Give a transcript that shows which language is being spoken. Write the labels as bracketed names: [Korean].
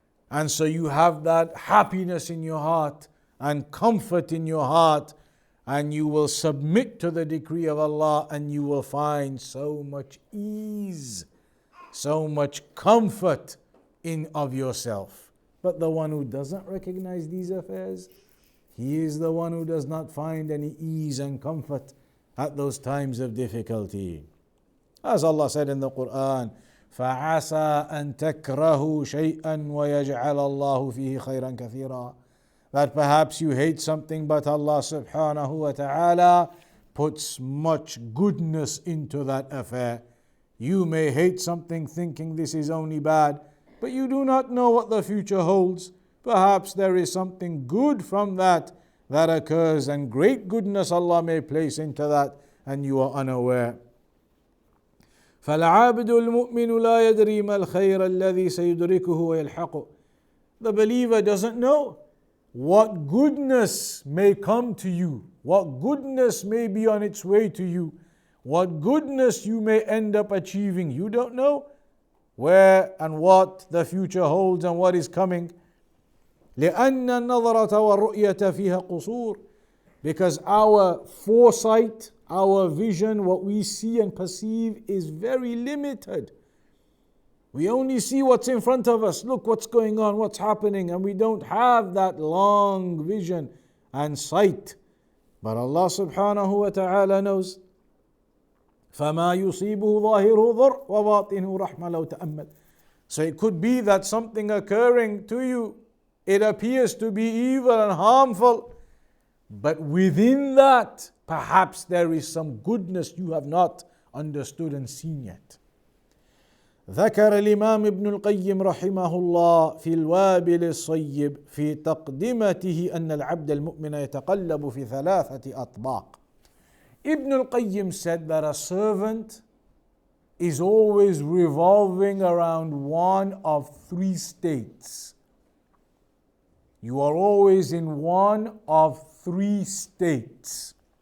[English] and so you have that happiness in your heart and comfort in your heart, and you will submit to the decree of Allah, and you will find so much ease, so much comfort in of yourself. But the one who doesn't recognize these affairs, he is the one who does not find any ease and comfort at those times of difficulty. As Allah said in the Quran, [Arabic] فَعَسَىٰ أَن تَكْرَهُوا شَيْئًا وَيَجْعَلَ اللَّهُ فِيهِ خَيْرًا كَثِيرًا. [English] That perhaps you hate something, but Allah subhanahu wa ta'ala puts much goodness into that affair. You may hate something thinking this is only bad, but you do not know what the future holds. Perhaps there is something good from that occurs, and great goodness Allah may place into that, and you are unaware. [Arabic] فالعابد المؤمن لا يدري ما الخير الذي سيدركه ويلحقه. [English] The believer doesn't know what goodness may come to you, what goodness may be on its way to you, what goodness you may end up achieving. You don't know where and what the future holds and what is coming. [Arabic] لأن النظرة والرؤية فيها قصور, [English] because our foresight, our vision, what we see and perceive is very limited. We only see what's in front of us. Look what's going on, what's happening, and we don't have that long vision and sight. But Allah subhanahu wa ta'ala knows. [Arabic] فَمَا يُصِيبُهُ ظَاهِرُهُ ضُرٌّ وَبَاطِنُهُ رَحْمَةٌ لَوْ تَأَمَّلْ. [English] So it could be that something occurring to you, it appears to be evil and harmful, but within that, perhaps there is some goodness you have not understood and seen yet. [Arabic] ذكر الإمام ابن القيم رحمه الله في الوابل الصيب في تقدمته أن العبد المؤمن يتقلب في ثلاثة أطباق. [English] Ibn al-Qayyim said that a servant is always revolving around one of three states. You are always in one of three states.